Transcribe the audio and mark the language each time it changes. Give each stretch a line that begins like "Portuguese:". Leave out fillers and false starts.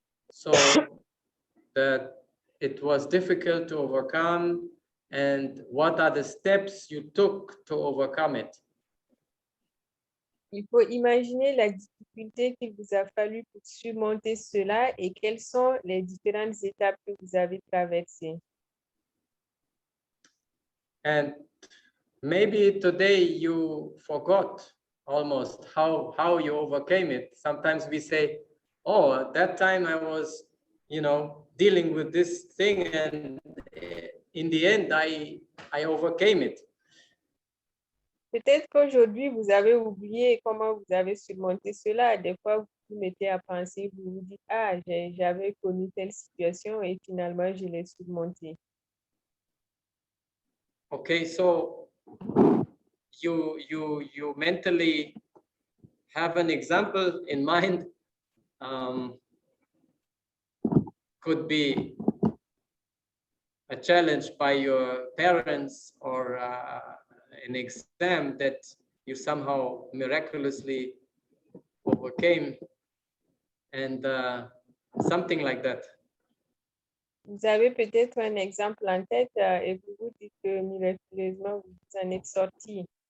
English: So that it was difficult to overcome, and what are the steps you took to overcome it?
French: Il faut imaginer la difficulté qu'il vous a fallu pour surmonter cela et quelles sont les différentes étapes que vous avez traversées.
English: And maybe today you forgot almost how you overcame it. Sometimes we say, oh, at that time I was, dealing with this thing, and in the end I overcame it.
French: Peut-être qu'aujourd'hui, vous avez oublié comment vous avez surmonté cela. Des fois, vous vous mettez à penser, vous vous dites, ah, j'avais connu telle situation et finalement, je l'ai surmontée.
English: Okay, so you mentally have an example in mind. Could be a challenge by your parents, or an exam that you somehow miraculously overcame, and something like that.
French: Vous avez peut-être un exemple en tête et vous vous dites que miraculeusement, vous en êtes sorti.